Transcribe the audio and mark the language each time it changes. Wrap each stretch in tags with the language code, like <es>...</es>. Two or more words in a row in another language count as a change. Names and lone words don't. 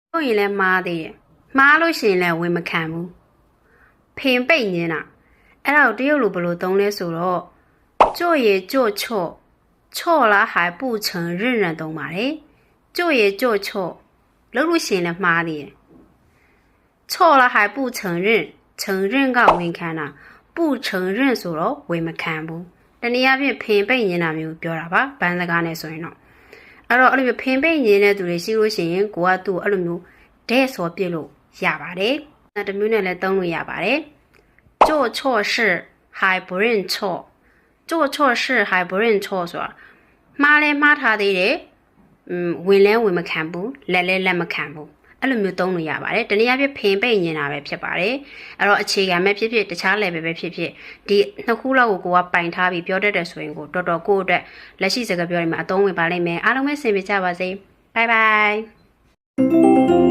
<my>ရင်လည်းမှားသေးတယ်မှားလို့ရှိရင်လည်းဝင်မခံဘူးဖင်ပိတ်နေတာအဲ့ဒါကိုတရုတ်လိုဘယ်လိုသုံးလဲဆိုတော့</my> <zh>做也做错错了还不承认人</zh> <my>သုံးပါတယ်</my> <zh>做也做错</zh> <my>လုပ်လို့ရှိရင်လည်းမှား သေးတယ်</my> <zh>错了还不承认承认</zh> <my>ကဝင်ခံတာ</my> <zh>不承认</zh> <my>ဆိုတော့ဝင်မခံဘူးတနည်းအားဖြင့်ဖင်ပိတ်နေတာမျိုးပြောတာပါဘန်းစ ကားနဲ့ဆိုရင်တော့အဲ့တော့အဲ့လိုမျိုးဖင်ပိတ်နေတဲ့သူတွေရှိလို့ရှိရင်ကိုကသူ့ကိုအဲ့လိုမျိုးတဲ့ဆိုပြစ်လို့ရပါတယ်တ မျိုးနဲ့လည်းသုံးလို့ရပါတယ်</my> <zh>做错事还不认错做错事还不认错</zh> <my>ဆိုတာမှားလဲမှားထားသေးတယ်ဝင်လဲဝင်မခံဘူးလက်လဲလက်မခံဘူးအဲ့လိုမျိုးသုံးလို့ရပါတယ်တနည်းအားဖြင့်ဖင်ပိတ်နေတာပဲဖြစ်ပါတယ်အဲ့တော့အခြေခံပဲဖြစ်ဖြစ်တခြား level ပဲဖြစ်ဖြစ်ဒီနှစ်ခုလောက်ကိုကပိုင်ထားပြီးပြောတတ်တဲ့ဆိုရင်ကိုတော်တော်ကိုယ့်အတွက်လက်ရှိစကားပြောနေမှာအသုံးဝင်ပါလိမ့်မယ်အားလုံးပဲဆင်ပြေကြပါစေ</my> <en>bye bye</en>